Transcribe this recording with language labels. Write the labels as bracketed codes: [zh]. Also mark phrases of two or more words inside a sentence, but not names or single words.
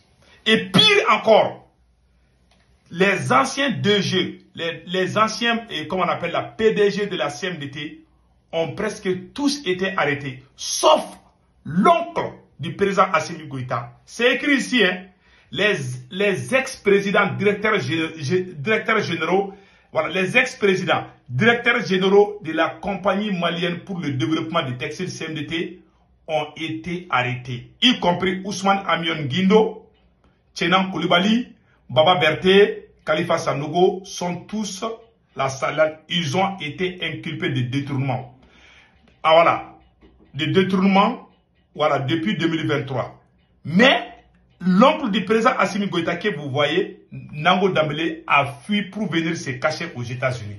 [fr] Et pire encore, les anciens DG, les anciens, comment on appelle la PDG de la CMDT, ont presque tous été arrêtés, sauf l'oncle du président Assimi Goïta. C'est écrit ici, hein, les ex-présidents, directeurs généraux, voilà, les ex-présidents, directeurs généraux de la compagnie malienne pour le développement des textiles CMDT ont été arrêtés, y compris Ousmane Amion Guindo, Tchenan Koulibaly, Baba Berté, Khalifa Sanogo, sont tous la salade. Ils ont été inculpés de détournement. Ah voilà, de détournement, voilà, depuis 2023. Mais l'oncle du président Assimi Goïta que vous voyez, Nango Dambélé, a fui pour venir se cacher aux États-Unis.